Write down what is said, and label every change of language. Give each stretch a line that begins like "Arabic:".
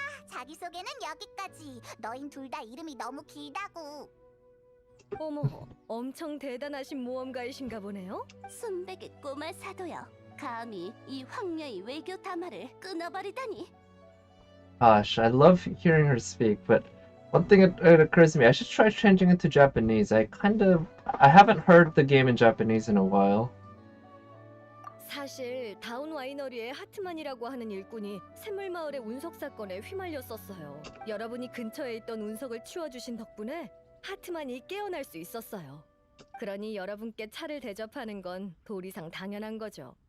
Korean: 자기소개는 여기까지. 너흰 둘 다 이름이 너무 길다고. 어머, 엄청 대단하신 모험가이신가 보네요. 순백의 꼬마 사도여. 감히 이 황녀의 외교 담화를 끊어버리다니.
English: Gosh, I love hearing her speak, but one thing it occurs to me, I should try changing it to Japanese. I haven't heard the game in Japanese in a while.
Korean: 사실 다운 와이너리의 하트만이라고 하는 일꾼이 샘물마을의 운석 사건에 휘말렸었어요. 여러분이 근처에 있던 운석을 치워주신 덕분에 하트만이 깨어날 수 있었어요. 그러니 여러분께 차를 대접하는 건 도리상 당연한 거죠.